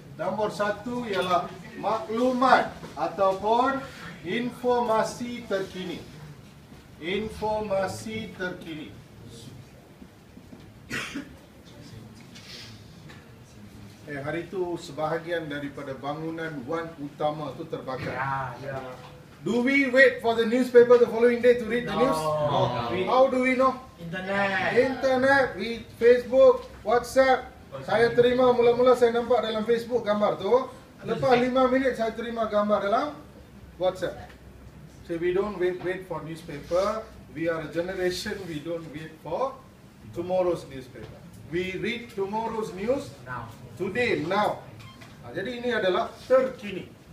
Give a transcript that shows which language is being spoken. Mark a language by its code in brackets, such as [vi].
[ms] Nombor satu ialah maklumat ataupun informasi terkini. Informasi terkini. Hari itu sebahagian daripada bangunan Wan Utama itu terbakar. [en] Do we wait for the newspaper the following day to read the news? No. How do we know? Internet, Facebook, WhatsApp. [ms] Saya terima, mula-mula saya nampak dalam Facebook gambar tu. Lepas 5 minit saya terima gambar dalam WhatsApp. [en] So we don't wait for newspaper. We are a generation, we don't wait for tomorrow's newspaper. We read tomorrow's news today, now. [ms] Jadi ini adalah terkini.